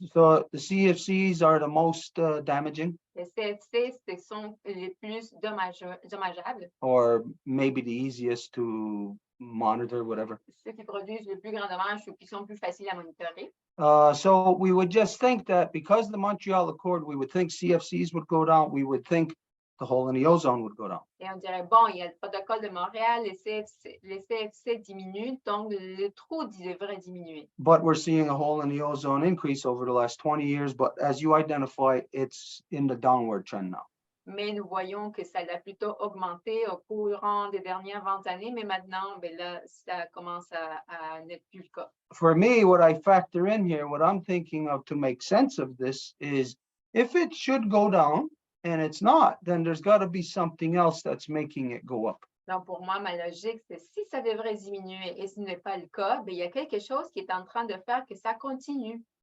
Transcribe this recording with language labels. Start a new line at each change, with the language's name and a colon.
English: So the CFCs are the most damaging,
French: les CFC, ce sont les plus dommageables,
English: or maybe the easiest to monitor, whatever.
French: ceux qui produisent le plus grand dommage ou qui sont plus faciles à monitorer.
English: So we would just think that because the Montreal Accord, we would think CFCs would go down. We would think the hole in the ozone would go down.
French: Et on dirait, bon, il y a le protocole de Montréal, les CFC diminuent, donc le trou devrait diminuer.
English: But we're seeing a hole in the ozone increase over the last 20 years. But as you identify, it's in the downward trend now.
French: Mais nous voyons que ça a plutôt augmenté au courant des dernières 20 années, mais maintenant, ben là, ça commence à n'être plus le cas.
English: For me, what I factor in here, what I'm thinking of to make sense of this is if it should go down and it's not, then there's got to be something else that's making it go up.
French: Donc, pour moi, ma logique, c'est si ça devrait diminuer et ce n'est pas le cas, ben, il y a quelque chose qui est en train de faire que ça continue.